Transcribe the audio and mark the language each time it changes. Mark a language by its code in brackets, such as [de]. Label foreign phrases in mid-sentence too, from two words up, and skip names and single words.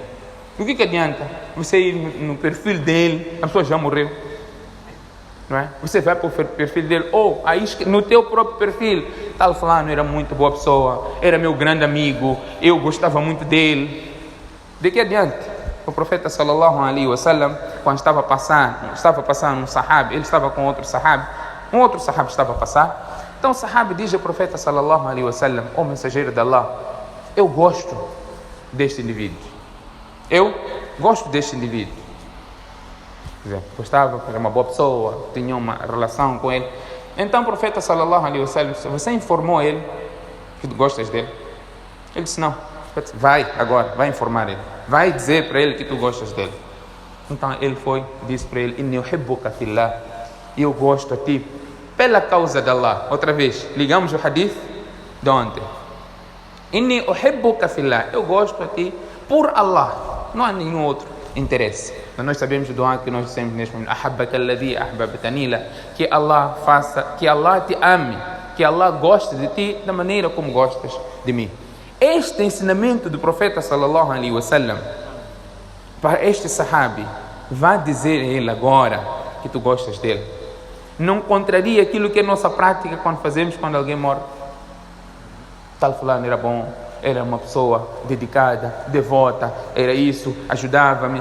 [pt] O que adianta você ir no perfil dele, a pessoa já morreu, não é? Você vai para o perfil dele, ou aí no teu próprio perfil, tal fulano era muito boa pessoa, era meu grande amigo, eu gostava muito dele. De que adianta? O profeta [ar] sallallahu alaihi wasallam, [pt] quando estava passando um sahabi, ele estava com outro sahabi, um outro sahabi estava a passar. Então o sahabi diz ao profeta [ar] sallallahu alaihi wasallam, [pt] ó mensageiro de Allah, eu gosto deste indivíduo. Eu gosto deste indivíduo. Quer dizer, gostava, era uma boa pessoa, tinha uma relação com ele. Então o profeta [ar] sallallahu alaihi wasallam, [pt] você informou ele que tu gostas dele? Ele disse não. Vai agora, vai informar ele. Vai dizer para ele que tu gostas dele. Então ele foi, disse para ele, [ar] إني أحبك في الله, [pt] eu gosto a ti pela causa de Allah. Outra vez, ligamos o hadith de ontem. [ar] إني أحبك في الله, [pt] eu gosto a ti por Allah. Não há nenhum outro interesse. Mas nós sabemos o dua que nós dissemos neste momento, [ar] ahabbaka alladhi ahbabtanila, [pt] que Allah faça, que Allah te ame, que Allah goste de ti da maneira como gostas de mim. Este ensinamento do profeta [ar] sallallahu alaihi wasallam [pt] para este sahabi, vá dizer a ele agora que tu gostas dele. Não contraria aquilo que é nossa prática quando fazemos quando alguém morre. Tal fulano era bom, era uma pessoa dedicada, devota, era isso, ajudava-me.